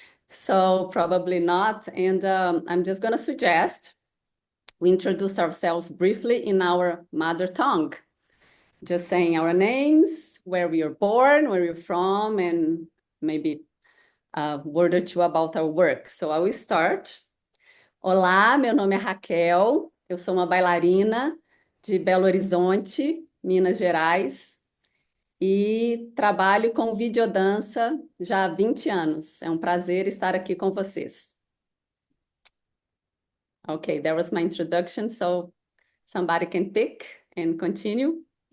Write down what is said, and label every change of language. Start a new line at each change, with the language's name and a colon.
English: So probably not. And I'm just going to suggest we introduce ourselves briefly in our mother tongue, just saying our names, where we are born, where we're from, and maybe a word or two about our work. So I will start.
Portuguese: Olá, meu nome é Raquel, eu sou uma bailarina de Belo Horizonte, Minas Gerais, e trabalho com videodança já há 20 anos. É um prazer estar aqui com vocês.
English: Okay, that was my introduction, so somebody can pick and continue.